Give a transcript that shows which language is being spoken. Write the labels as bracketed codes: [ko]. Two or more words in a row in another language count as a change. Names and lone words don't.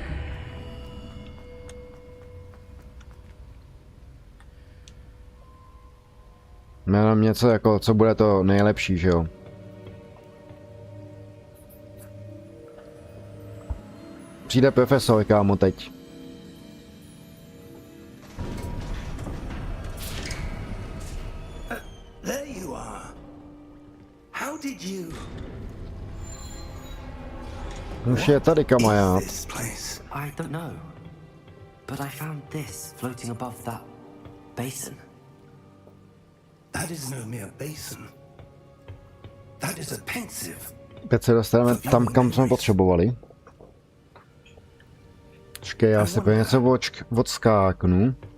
[cs] Jenom něco jako, co bude to nejlepší, že jo. Přijde profesor, kámo, teď. [en] There you are. How did you? [cs] Už je tady, kamarád. [en] This place. I don't know. But I found this floating above that basin. That is no mere basin. That is a pensive. [cs] Teď se dostaneme tam, kam jsme potřebovali. Počkej, já si pro něco odskáknu.